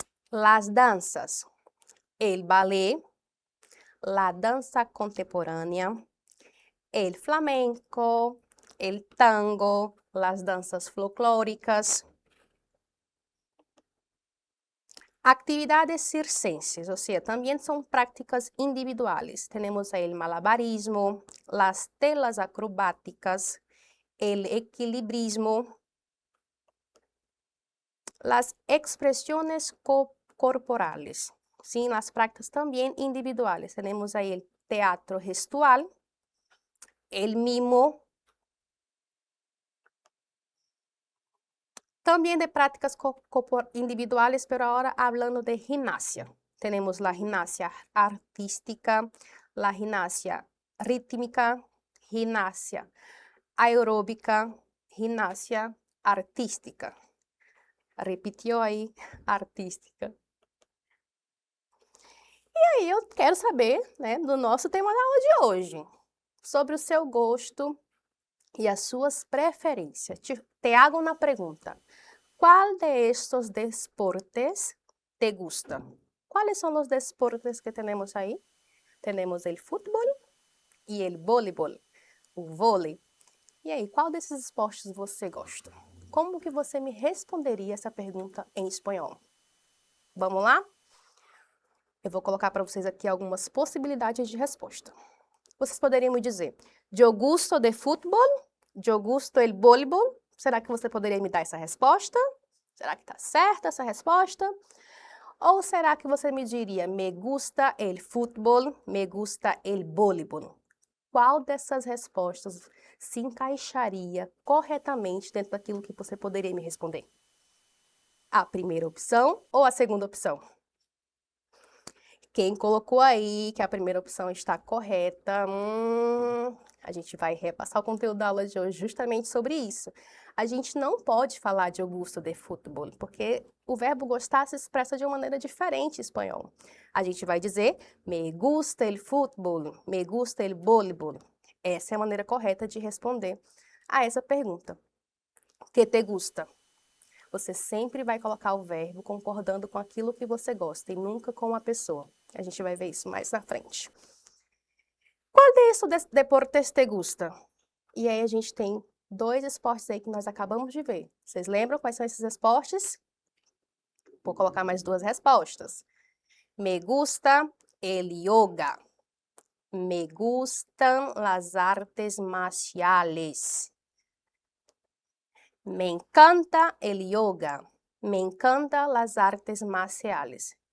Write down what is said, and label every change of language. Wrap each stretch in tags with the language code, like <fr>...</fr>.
<es>Las danzas, el ballet, la danza contemporánea, el flamenco, el tango, las danzas folclóricas. Actividades circenses,</es> <pt>ou seja, também são práticas individuais. Temos aí o malabarismo,</pt> <es>las telas acrobáticas, el equilibrismo, las expresiones corporales.</es> <pt>Sim, las práticas também individuais. Temos aí o teatro gestual,</pt> <es>el mimo.</es> <pt>Também de práticas</pt> <es>individuales, pero ahora hablando de gimnasia. Tenemos la gimnasia artística, la gimnasia rítmica, gimnasia aeróbica, gimnasia artística.</es> <pt>Repetiu aí, artística. E aí eu quero saber, né, do nosso tema da aula de hoje, sobre o seu gosto e as suas preferências.</pt> <es>Te hago una pregunta. ¿Cuál de estos deportes te gusta? ¿Cuáles son los deportes que tenemos ahí? Tenemos el fútbol e el voleibol,</es> <pt>o vôlei. E aí, qual desses esportes você gosta? Como que você me responderia essa pergunta em espanhol? Vamos lá? Eu vou colocar para vocês aqui algumas possibilidades de resposta. Vocês poderiam me dizer,</pt> <es>yo gusto de fútbol, yo gusto el voleibol.</es> <pt>Será que você poderia me dar essa resposta? Será que está certa essa resposta? Ou será que você me diria,</pt> <es>me gusta el fútbol, me gusta el voleibol?</es> <pt>Qual dessas respostas se encaixaria corretamente dentro daquilo que você poderia me responder? A primeira opção ou a segunda opção? Quem colocou aí que a primeira opção está correta, a gente vai repassar o conteúdo da aula de hoje justamente sobre isso. A gente não pode falar de eu gosto de futebol, porque o verbo gostar se expressa de uma maneira diferente em espanhol. A gente vai dizer,</pt> <es>me gusta el fútbol, me gusta el voleibol.</es> <pt>Essa é a maneira correta de responder a essa pergunta.</pt> <es>Que te gusta?</es> <pt>Você sempre vai colocar o verbo concordando com aquilo que você gosta e nunca com a pessoa. A gente vai ver isso mais na frente. Qual de esses</pt> <es>deportes te gusta?</es> <pt>E aí a gente tem dois esportes aí que nós acabamos de ver. Vocês lembram quais são esses esportes? Vou colocar mais duas respostas.</pt> <es>Me gusta el yoga. Me gustan las artes marciales. Me encanta el yoga. Me encanta las artes marciales.</es>